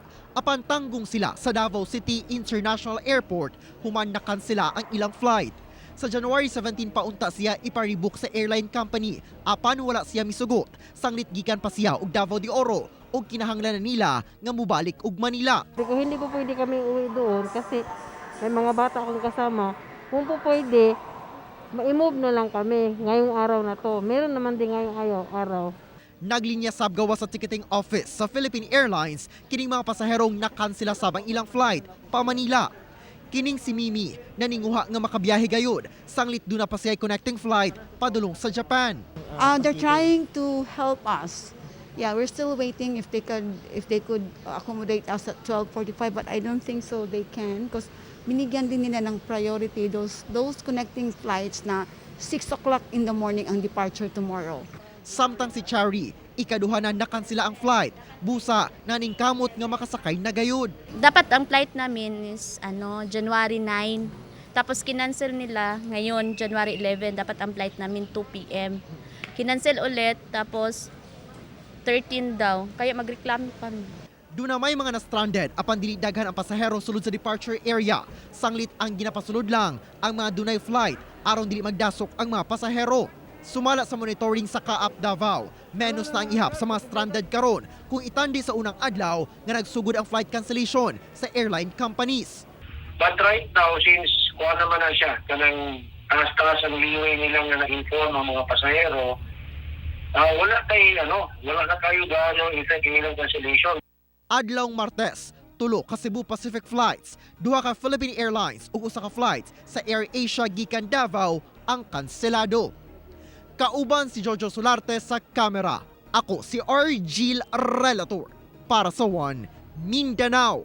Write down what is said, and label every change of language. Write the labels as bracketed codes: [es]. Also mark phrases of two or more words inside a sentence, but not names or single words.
[ceb] Apan tanggong sila sa Davao City International Airport human nakansela ang ilang flight. Sa January 17 pa unta siya iparebook sa [en] airline company, [ceb] apan wala siya misugot. Sanglit gikan pa siya og Davao de Oro og kinahanglan nila nga mubalik og Manila. [tl] Kung hindi po pwede kami uwi doon kasi may mga bata akong kasama, kung po pwede, ma-move na lang kami ngayong araw na to. Meron naman din ngayong araw. [ceb] Naglinya sab gawa sa [en] ticketing office [ceb] sa Philippine Airlines kining mga pasaherong nakansela sabang ilang flight pa Manila. Kining si Mimi naninguha nga makabiyahe gayud, sanglit do na pa siya [en] connecting flight [ceb] padulong sa Japan. [en] They're trying to help us. Yeah, we're still waiting if they could accommodate us at 12:45, but I don't think so they can because [tl] binigyan din nila ng [en] priority those connecting flights na 6 o'clock in the morning ang departure tomorrow. [ceb] Samtang si Chari, ikaduha na nakansela ang flight. Busa naning kamot nga makasakay na gayud. [tl] Dapat ang flight namin is January 9. Tapos kinancel nila ngayon January 11. Dapat ang flight namin 2 p.m. Kinancel ulit tapos 13 daw. Kaya magreklamo kami. [ceb] Doon na may mga na-stranded apan dili daghan ang pasahero sulod sa [en] departure area. [ceb] Sanglit ang ginapasulod lang ang mga dunay flight aron dili magdasok ang mga pasahero. Sumala sa monitoring sa Kaap Davao, menos na ang ihap sa mga stranded karon kung itandi sa unang adlaw nga nagsugod ang [en] flight cancellation [ceb] sa [en] airline companies. But right now, [ceb] since kuha naman na siya, kanang taas ang liway nilang na na-inform ang mga pasahero, wala na kayo gaano effect nilang cancellation. Adlawng Martes, tulo ka Cebu Pacific flights, duha ka Philippine Airlines ug usa ka flights sa AirAsia gikan Davao ang kanselado. Kauban si Jojo Solarte sa kamera. Ako si Argil Relator para sa One Mindanao.